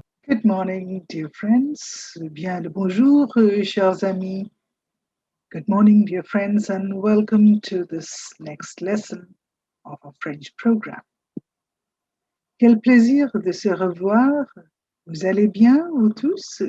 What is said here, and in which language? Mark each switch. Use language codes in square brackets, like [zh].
[en] Good morning, dear friends. [fr] Bien le bonjour, chers amis. [en] Good morning, dear friends, and welcome to this next lesson of our French program. [fr] Quel plaisir de se revoir. Vous allez bien, vous tous?